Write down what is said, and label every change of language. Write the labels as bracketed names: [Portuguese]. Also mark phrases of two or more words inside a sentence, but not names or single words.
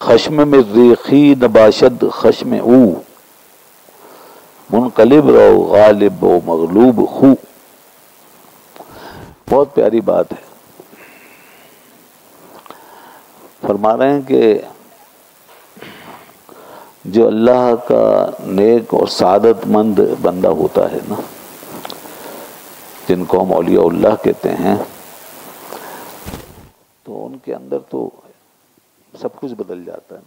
[Persian] خشم میں ریخی نباشد خشم او، منقلب رو غالب و مغلوب خو. [Urdu] بہت پیاری بات ہے. فرما رہے ہیں کہ جو اللہ کا نیک اور سعادت مند بندہ ہوتا ہے نا، جن کو ہم اولیاء اللہ کہتے ہیں، تو ان کے اندر تو سب کچھ بدل جاتا ہے.